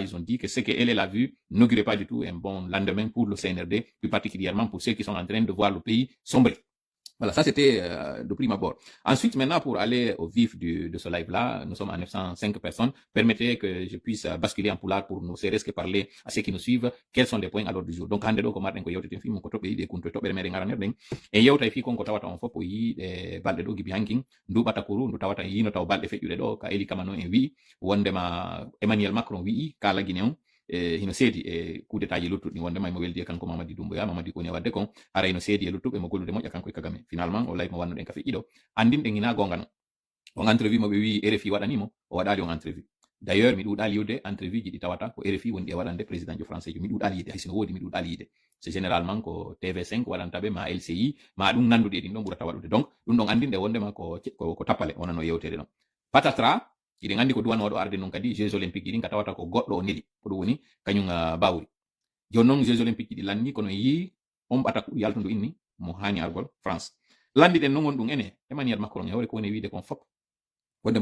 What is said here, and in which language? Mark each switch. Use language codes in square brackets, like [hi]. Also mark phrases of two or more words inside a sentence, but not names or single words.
[fr] Ils ont dit que ce qu'elle a vu n'augurait pas du tout un bon lendemain pour le CNRD, plus particulièrement pour ceux qui sont en train de voir le pays sombrer. Voilà, ça c'était de prime abord. Ensuite, maintenant, pour aller au vif de ce live-là, nous sommes à 905 personnes. Permettez que je puisse basculer en poulard pour nous serait que parler à ceux qui nous suivent, quels sont les points à l'ordre du jour. Donc, [ff] hande do ko marden ko yewteten fi mon ko tobe ide kun to tobe mere ngaraner den e yewta fi kon ko tawata on fopo yi balde do gibi hanking ndu bata kuru ndu tawata yino taw balde fejjude do ka eli kamano en wi wondema Emmanuel Macron wi kala guinéen hino seedi e [fr] coup d'état [ff] ji luttuɗi wondema mo weldi kanko Mamadi Doumbouya Mamadi koni wadde kon ara hino seedi e luttuɓe mo gollude moƴƴa kanko e Kagame finalement o lay mo wannuɗen ka feƴƴiɗo andinɗen hina gonga on entrevue mo ɓe wi RFI waɗanimo o waɗali on [fr] entrevue d'ailleurs [ff] mi ɗuɗali yiwde entrevue ji ɗi tawata ko RFI woni ɗi waɗande président jo français jo mi ɗuɗali yide haysino woodi mi ɗuɗali yide [fr] c'est généralement [ff] ko TV5 waɗantaɓe ma LCI ma ɗum nanduɗe ɗin ɗon ɓurata waɗude donc ɗum ɗon andinde wondema ko tappale wonano yewtere ɗon patatra iɗen andi ko duwanoɗo arde noon kadi [fr] jeux olympique [ff] ɗin ka tawata ko goɗɗo o neli ko ɗum woni kañum bawri joni noon [fr] jeux olympique [ff] ɗi lanni kono yi on ɓata yaltudu inni mo hani argol France landiɗen noon on ɗum ene Emmanuel Macron e hawre ko woni wiide kon fop wondema